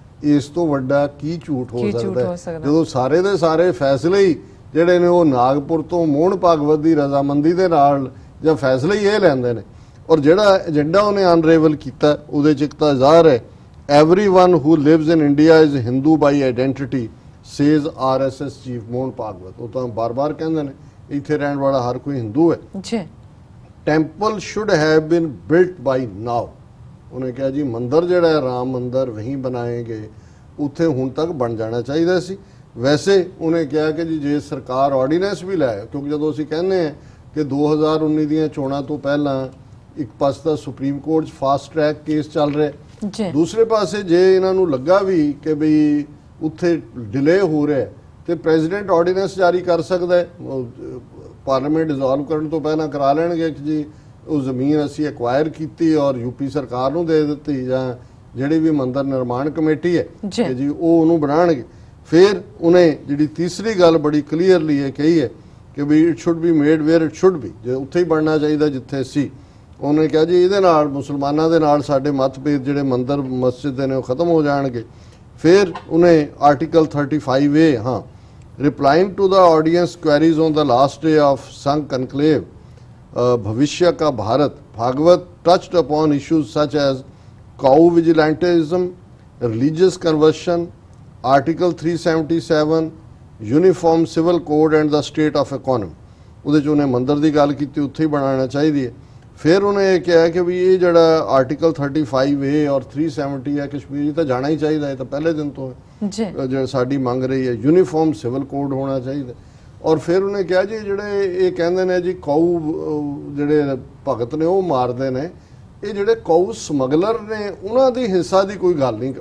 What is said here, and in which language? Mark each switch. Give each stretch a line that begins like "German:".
Punjabi: ਇਸ ਤੋਂ ਵੱਡਾ ਕੀ ਝੂਠ ਹੋ ਸਕਦਾ ਜਦੋਂ ਸਾਰੇ ਦੇ ਸਾਰੇ ਫੈਸਲੇ ਹੀ ਜਿਹੜੇ ਨੇ ਉਹ ਨਾਗਪੁਰ ਤੋਂ ਮੋਹਨ ਭਾਗਵਤ ਦੀ ਰਜ਼ਾਮੰਦੀ ਦੇ ਨਾਲ ਜਾਂ ਫੈਸਲੇ ਹੀ ਇਹ ਲੈਂਦੇ ਨੇ। ਔਰ ਜਿਹੜਾ ਏਜੰਡਾ ਉਹਨੇ ਅਨਰੇਵਲ ਕੀਤਾ ਉਹਦੇ ਚ ਇੱਕ ਤਾਂ ਜ਼ਾਹਰ ਹੈ
English: everyone who lives in India is Hindu by identity says RSS chief Mohan Bhagwat.
Punjabi: ਉਹ ਤਾਂ ਬਾਰ-ਬਾਰ ਕਹਿੰਦੇ ਨੇ ਇੱਥੇ ਰਹਿਣ ਵਾਲਾ ਹਰ ਕੋਈ ਹਿੰਦੂ ਹੈ ਜੀ।
English: Temple should have been built by now।
Punjabi: ਉਹਨੇ ਕਿਹਾ ਜੀ ਮੰਦਿਰ ਜਿਹੜਾ ਹੈ ਰਾਮ ਮੰਦਿਰ ਵਹੀਂ ਬਣਾਏ ਗਏ, ਉੱਥੇ ਹੁਣ ਤੱਕ ਬਣ ਜਾਣਾ ਚਾਹੀਦਾ ਸੀ। ਵੈਸੇ ਉਹਨੇ ਕਿਹਾ ਕਿ ਜੀ ਜੇ ਸਰਕਾਰ ਆਰਡੀਨੈਂਸ ਵੀ ਲੈ, ਕਿਉਂਕਿ ਜਦੋਂ ਅਸੀਂ ਕਹਿੰਦੇ ਹਾਂ ਕਿ 2019 ਦੀਆਂ ਚੋਣਾਂ ਤੋਂ ਪਹਿਲਾਂ ਇੱਕ ਪਾਸੇ ਤਾਂ ਸੁਪਰੀਮ ਕੋਰਟ 'ਚ ਫਾਸਟ ਟਰੈਕ ਕੇਸ ਚੱਲ ਰਿਹਾ, ਦੂਸਰੇ ਪਾਸੇ ਜੇ ਇਹਨਾਂ ਨੂੰ ਲੱਗਾ ਵੀ ਕਿ ਬਈ ਉੱਥੇ ਡਿਲੇ ਹੋ ਰਿਹਾ ਤੇ ਪ੍ਰੈਜ਼ੀਡੈਂਟ ਆਰਡੀਨੈਂਸ ਜਾਰੀ ਕਰ ਸਕਦਾ ਹੈ, ਪਾਰਲੀਮੈਂਟ ਡਿਸੋਲਵ ਕਰਨ ਤੋਂ ਪਹਿਲਾਂ ਕਰਾ ਲੈਣਗੇ ਕਿ ਜੀ ਉਹ ਜ਼ਮੀਨ ਅਸੀਂ ਐਕਵਾਇਰ ਕੀਤੀ ਔਰ ਯੂਪੀ ਸਰਕਾਰ ਨੂੰ ਦੇ ਦਿੱਤੀ ਜਾਂ ਜਿਹੜੀ ਵੀ ਮੰਦਿਰ ਨਿਰਮਾਣ ਕਮੇਟੀ ਹੈ ਕਿ ਜੀ ਉਹ ਉਹਨੂੰ ਬਣਾਉਣਗੇ। ਫਿਰ ਉਹਨੇ ਜਿਹੜੀ ਤੀਸਰੀ ਗੱਲ ਬੜੀ ਕਲੀਅਰਲੀ ਇਹ ਕਹੀ ਹੈ ਕਿ ਵੀ
English: it should be made where it should be,
Punjabi: ਜੇ ਉੱਥੇ ਹੀ ਬਣਨਾ ਚਾਹੀਦਾ ਜਿੱਥੇ ਸੀ। ਉਹਨੇ ਕਿਹਾ ਜੀ ਇਹਦੇ ਨਾਲ ਮੁਸਲਮਾਨਾਂ ਦੇ ਨਾਲ ਸਾਡੇ ਮਤਭੇਦ ਜਿਹੜੇ ਮੰਦਿਰ ਮਸਜਿਦ ਦੇ ਨੇ ਉਹ ਖਤਮ ਹੋ ਜਾਣਗੇ। ਫਿਰ ਉਹਨੇ
English: Article 35A replying to the audience queries on the last day of Sangh Conclave Bhavishya Ka Bharat, Bhagwat touched upon issues such as cow vigilantism, religious conversion, Article 377, Uniform Civil Code and the state of economy।
Punjabi: ਉਹਦੇ 'ਚ ਉਹਨੇ ਮੰਦਿਰ ਦੀ ਗੱਲ ਕੀਤੀ, ਉੱਥੇ ਹੀ ਬਣਾਉਣਾ ਚਾਹੀਦੀ ਹੈ। ਫਿਰ ਉਹਨੇ ਇਹ ਕਿਹਾ ਕਿ ਵੀ ਇਹ ਜਿਹੜਾ ਆਰਟੀਕਲ 35A ਔਰ 370 ਹੈ ਕਸ਼ਮੀਰੀ ਤਾਂ ਜਾਣਾ ਹੀ ਚਾਹੀਦਾ, ਇਹ ਤਾਂ ਪਹਿਲੇ ਦਿਨ ਤੋਂ ਜਿਹੜਾ ਸਾਡੀ ਮੰਗ ਰਹੀ ਹੈ। ਯੂਨੀਫਾਰਮ ਸਿਵਲ ਕੋਡ ਹੋਣਾ ਚਾਹੀਦਾ। ਔਰ ਫਿਰ ਉਹਨੇ ਕਿਹਾ ਜੀ ਜਿਹੜੇ ਇਹ ਕਹਿੰਦੇ ਨੇ ਜੀ ਕਾਊ ਜਿਹੜੇ ਭਗਤ ਨੇ ਉਹ ਮਾਰਦੇ ਨੇ, ਇਹ ਜਿਹੜੇ ਕਾਊ ਸਮਗਲਰ ਨੇ ਉਹਨਾਂ ਦੀ ਹਿੱਸਾ ਦੀ ਕੋਈ ਗੱਲ ਨਹੀਂ।